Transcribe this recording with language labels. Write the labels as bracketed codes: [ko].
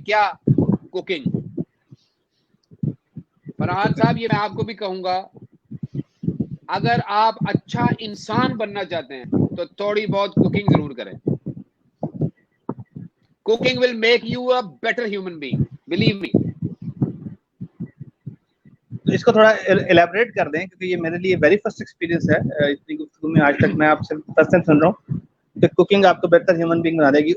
[ur] کیا؟ کوکنگ. فرحان صاحب یہ میں آپ کو بھی کہوں گا, اگر آپ اچھا انسان بننا چاہتے ہیں تو تھوڑی بہت کوکنگ ضرور کریں. [en] Cooking will make you a better human being, believe me. [ur] اس کو تھوڑا ایلیبریٹ کر دیں, کیونکہ یہ میرے لیے [en] very first experience [ur] ہے اتنی گفتگو میں. آج تک میں آپ سے فرسٹ ٹائم سن رہا ہوں کہ کوکنگ آپ کو بہتر ہیومن بینگ بنا دے گی.